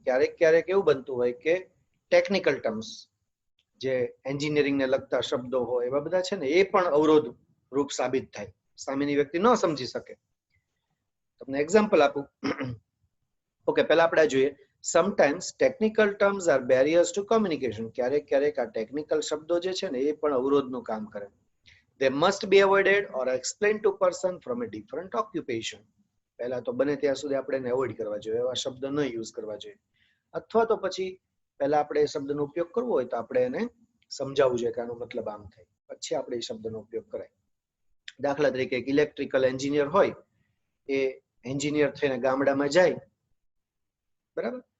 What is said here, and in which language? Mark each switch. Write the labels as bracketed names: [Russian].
[Gujarati] ક્યારેક ક્યારેક એવું બનતું હોય કે ટેકનિકલ ટર્મ્સ જે એન્જિનિયરિંગને લગતા શબ્દો હોય એવા બધા છે ને એ પણ અવરોધ રૂપ સાબિત થાય, સામેની વ્યક્તિ ન સમજી શકે. તમને એક્ઝામ્પલ આપું. ઓકે, પહેલા આપણે જોઈએ [English] Sometimes technical terms are barriers to communication. [Gujarati] ક્યારેક ક્યારેક આ ટેકનિકલ શબ્દો જે છે ને એ પણ અવરોધનું કામ કરે. [English] They must be avoided or explained to person from a different occupation. [Gujarati] પહેલા તો બને ત્યાં સુધી આપણે એને એવોઇડ કરવા જોઈએ, એવા શબ્દ ન યુઝ કરવા જોઈએ. અથવા તો પછી પહેલા આપણે એ શબ્દનો ઉપયોગ કરવો હોય તો આપણે એને સમજાવવું જોઈએ કે આનો મતલબ આમ થાય, પછી આપણે એ શબ્દનો ઉપયોગ કરાય. દાખલા તરીકે એક ઇલેક્ટ્રિકલ એન્જિનિયર હોય, એ એન્જિનિયર થઈને ગામડામાં જાય, બરાબર.